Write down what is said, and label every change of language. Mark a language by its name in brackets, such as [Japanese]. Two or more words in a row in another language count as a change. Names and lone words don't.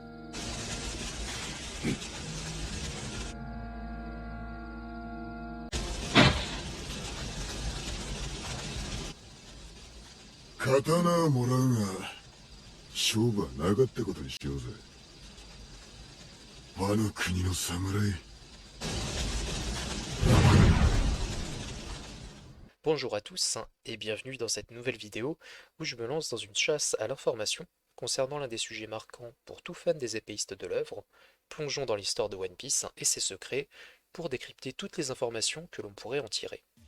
[Japanese] 刀はもらうが勝負はなかったことにしようぜ。和の国の侍。 [French] Bonjour à tous et bienvenue dans cette nouvelle vidéo où je me lance dans une chasse à l'information concernant l'un des sujets marquants pour tout fan des épéistes de l'œuvre. Plongeons dans l'histoire de One Piece et ses secrets pour décrypter toutes les informations que l'on pourrait en tirer.